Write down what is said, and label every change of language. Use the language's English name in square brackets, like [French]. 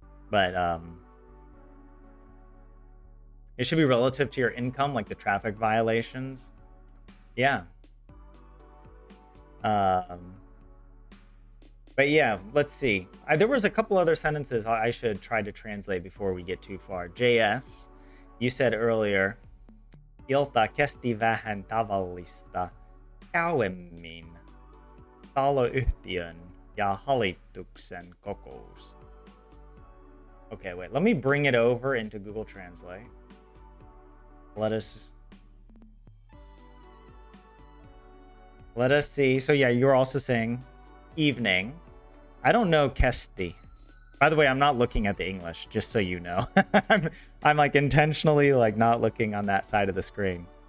[English] But it should be relative to your income, like the traffic violations. Yeah. But yeah, let's see. There was a couple other sentences I should try to translate before we get too far. [Finnish] JS, [English] you said earlier, [Finnish] ilta kesti vähän tavallista kauemmin taloyhtiön ja hallituksen kokous. [English] Okay, wait, let me bring it over into Google Translate. Let us see. So yeah, you're also saying evening. I don't know kesti. By the way, I'm not looking at the English, just so you know. I'm like intentionally like not looking on that side of the screen.